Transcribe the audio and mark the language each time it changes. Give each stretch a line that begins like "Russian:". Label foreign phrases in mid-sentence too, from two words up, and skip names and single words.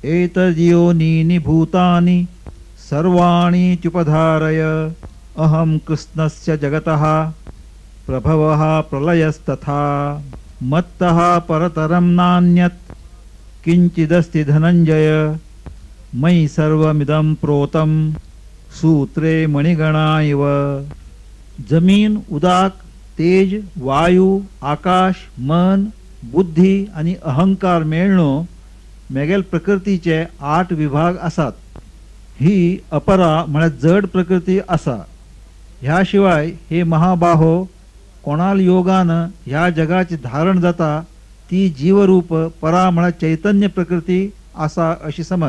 Sanskrit: एतद्योनीनि भूतानि सर्वाणि चुपधारय अहं कृष्णस्य जगतः प्रभवः प्रलयस्तथा। मत्तः परतरं नान्यत् किंचिदस्ति धनंजय मयि सर्वमिदं प्रोतं सूत्रे मणिगणा इव।
Konkani: जमीन, उदाक, तेज, वायू, आकाश, मन, बुद्धी आणि अहंकार मेळणो मेगेल प्रकृतीचे 8 विभाग आसात। ही अपरा म्हळ्यार जड प्रकृती आसा। ह्या शिवाय हे महाबाहो कोणाल योगान ह्या जगाचे धारण जाता ती जीवरूप परा म्हळ्यार चैतन्य प्रकृती आसा अशी समज।